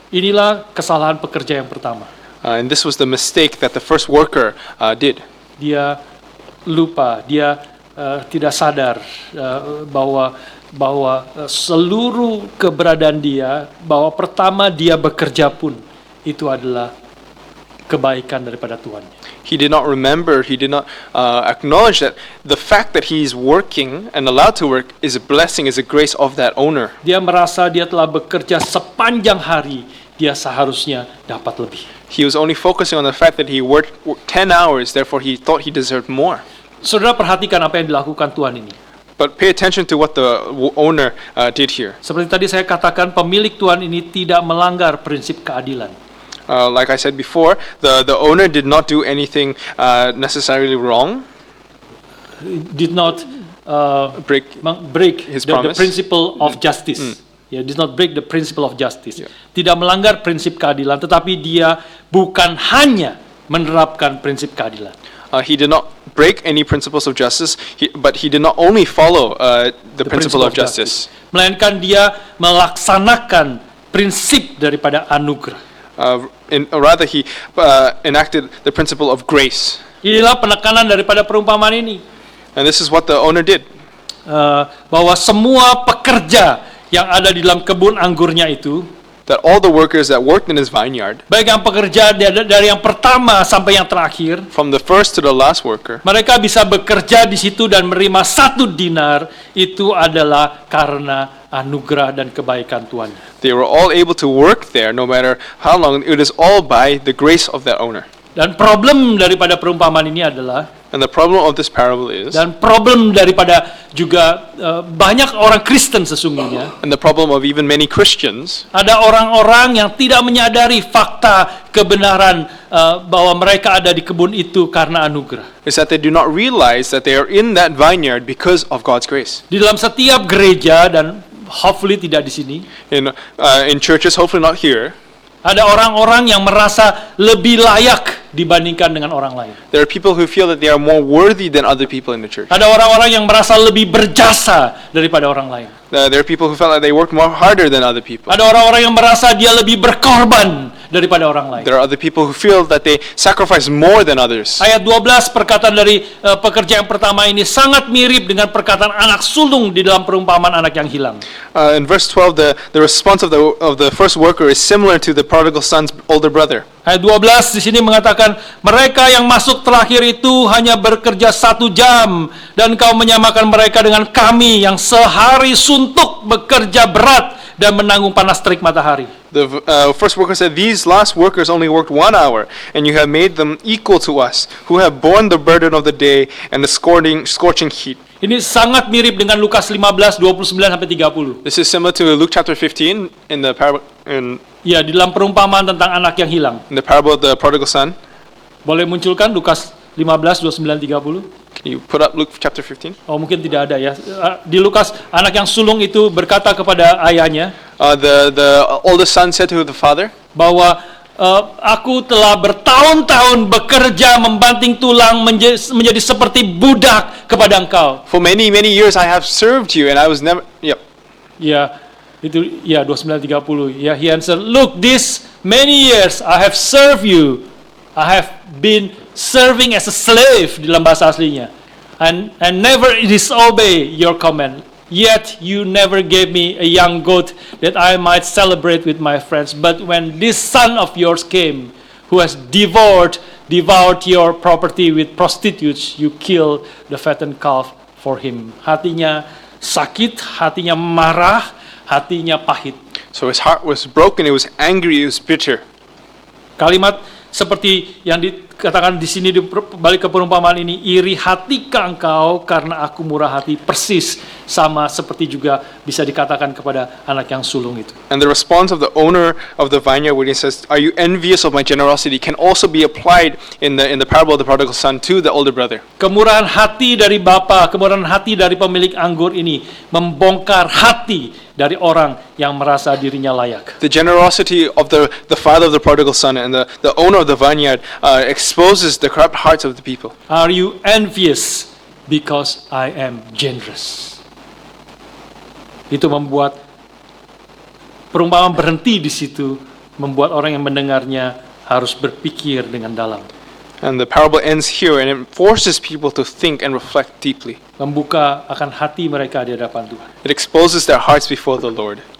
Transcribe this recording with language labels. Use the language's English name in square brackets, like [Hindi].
[Indonesian] Inilah kesalahan pekerja yang pertama. [English] And this was the mistake that the first worker did. [Indonesian] Dia lupa, dia tidak sadar bahwa seluruh keberadaan dia, bahwa pertama dia bekerja pun itu adalah kebaikan daripada Tuhannya. [English] He did not remember, he did not acknowledge that the fact that he's working and allowed to work is a blessing, is a grace of that owner. [Indonesian] Dia merasa dia telah bekerja sepanjang hari, dia seharusnya dapat lebih. [English] He was only focusing on the fact that he worked 10 hours, therefore he thought he deserved more. [Indonesian] Saudara perhatikan apa yang dilakukan Tuhan ini. [English] But pay attention to what the owner did here. [Indonesian] Seperti tadi saya katakan, pemilik tuan ini tidak melanggar prinsip keadilan. [English] Like I said before, the owner did not do anything necessarily wrong. Did not break his the promise. principle of justice. Did not break the principle of justice. Yeah. [Indonesian] Tidak melanggar prinsip keadilan, tetapi dia bukan hanya menerapkan prinsip keadilan. [English] He did not break any principles of justice, but he did not only follow the principle of justice. [Indonesian] Melainkan dia melaksanakan prinsip daripada anugerah. [English] Rather, he enacted the principle of grace. [Indonesian] Inilah penekanan daripada perumpamaan ini. [English] And this is what the owner did. [Indonesian] Bahwa semua pekerja yang ada di dalam kebun anggurnya itu, [English] That all the workers that worked in his vineyard, [Indonesian] baik yang pekerja dari yang pertama sampai yang terakhir, [English] from the first to the last worker, [Indonesian] mereka bisa bekerja di situ dan menerima 1 dinar, itu adalah karena anugerah dan kebaikan Tuhannya. [English] they were all able to work there no matter how long. It is all by the grace of that owner. [Indonesian] Dan problem daripada perumpamaan ini adalah, [English] And the problem of this parable is, [Indonesian] dan problem daripada juga banyak orang Kristen sesungguhnya, [English] and the problem of even many Christians, [Indonesian] ada orang-orang yang tidak menyadari fakta kebenaran bahwa mereka ada di kebun itu karena anugerah. [English] is that they do not realize that they are in that vineyard because of God's grace. [Indonesian] Di dalam setiap gereja, dan hopefully tidak di sini, [English] In churches, hopefully not here, [Indonesian] ada orang-orang yang merasa lebih layak dibandingkan dengan orang lain. [English] there are people who feel that they are more worthy than other people in the church. [Indonesian] Ada orang-orang yang merasa lebih berjasa daripada orang lain. [English] There are people who felt like they worked more harder than other people. [Indonesian] Ada orang-orang yang merasa dia lebih berkorban daripada orang lain. [English] There are other people who feel that they sacrifice more than others. [Indonesian] Ayat 12 perkataan dari pekerja yang pertama ini sangat mirip dengan perkataan anak sulung di dalam perumpamaan anak yang hilang. [English] In verse 12, the response of the first worker is similar to the prodigal son's older brother. [Indonesian] Ayat 12 di sini mengatakan, mereka yang masuk terakhir itu hanya bekerja 1 jam, dan kau menyamakan mereka dengan kami yang sehari suntuk bekerja berat dan menanggung panas terik matahari. [English] The first worker said, "These last workers only worked 1 hour, and you have made them equal to us, who have borne the burden of the day and the scorching heat." [Indonesian] Ini sangat mirip dengan Lukas 15, 29-30. [English] This is similar to Luke chapter 15 in the parable [Indonesian] Ya, di dalam perumpamaan tentang anak yang hilang. [English] of the prodigal son. [Indonesian] Boleh munculkan Lukas 15, 29-30? [English] Can you put up Luke chapter 15? [Indonesian] Oh, mungkin tidak ada ya. Di Lukas, anak yang sulung itu berkata kepada ayahnya [English] The oldest son said to the father, [Indonesian] bahwa aku telah bertahun-tahun bekerja membanting tulang menjadi seperti budak kepada engkau. [English] "For many years I have served you, and I was never." Yep. [Indonesian] Ya, itu ya 29-30. [English] Ya, he answered, "Look, this many years I have served you. I have been serving as a slave," [Indonesian] di dalam bahasa aslinya. [English] And never disobey your command. Yet you never gave me a young goat that I might celebrate with my friends. But when this son of yours came, who has devoured your property with prostitutes, you kill the fattened calf for him. [Indonesian] Hatinya sakit, hatinya marah, hatinya pahit. [English] So his heart was broken, it was angry, it was bitter. [Indonesian] Kalimat seperti yang dikatakan di sini di balik ke perumpamaan ini, iri hati ke engkau karena aku murah hati, persis sama seperti juga bisa dikatakan kepada anak yang sulung itu. [English] And the response of the owner of the vineyard when he says, "Are you envious of my generosity?" can also be applied in the parable of the prodigal son to the older brother. [Indonesian] Kemurahan hati dari bapa, kemurahan hati dari pemilik anggur ini membongkar hati dari orang yang merasa dirinya layak. [English] The generosity of the father of the prodigal son and the owner of the vineyard exposes the corrupt hearts of the people. Are you envious because I am generous? [Indonesian] Itu membuat perumpamaan berhenti di situ, membuat orang yang mendengarnya harus berpikir dengan dalam. [English] And the parable ends here, and it forces people to think and reflect deeply. [Indonesian] Membuka akan hati mereka di hadapan Tuhan. [English] It exposes their hearts before the Lord.